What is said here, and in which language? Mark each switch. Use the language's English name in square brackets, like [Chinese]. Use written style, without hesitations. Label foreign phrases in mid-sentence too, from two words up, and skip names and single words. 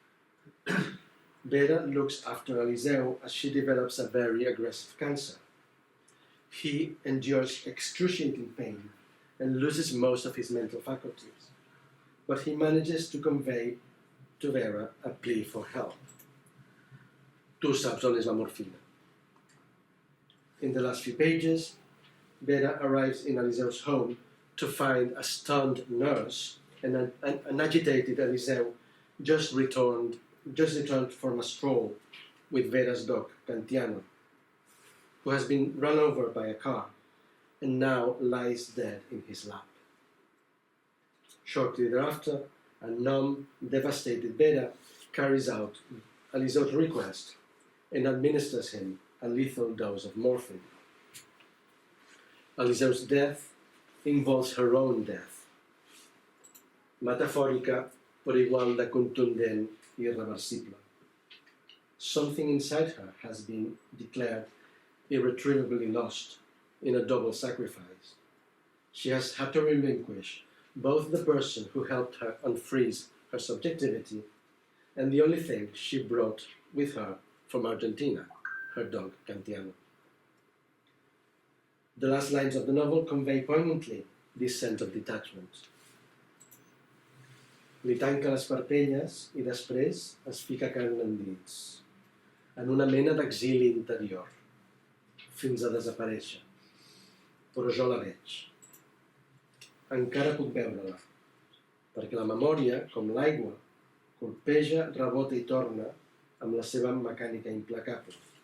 [English] Vera looks after Eliseu as she develops a very aggressive cancer. He endures excruciating pain and loses most of his mental faculties, but he manages to convey to Vera a plea for help. [Catalan] Tu saps on és la morfina. [English] In the last few pages, Vera arrives in Eliseu's home to find a stunned nurse and an agitated Eliseu just returned from a stroll with Vera's dog, Cantiano, who has been run over by a car and now lies dead in his lap. Shortly thereafter, a numb, devastated Vera carries out Eliseu's request and administers him a lethal dose of morphine. Eliseu's death involves her own death, [Catalan] metafòrica però igual de contundent i irreversible. [English] Something inside her has been declared irretrievably lost in a double sacrifice. She has had to relinquish both the person who helped her unfreeze her subjectivity and the only thing she brought with her from Argentina, her dog Cantiano. The last lines of the novel convey poignantly this sense of detachment. [Catalan] Li tanca les parpelles i després es fica carn endins, en una mena d'exili interior, fins a desaparèixer. Però jo la veig. Encara puc veure-la, perquè la memòria, com l'aigua, colpeja, rebota i torna amb la seva mecànica implacable.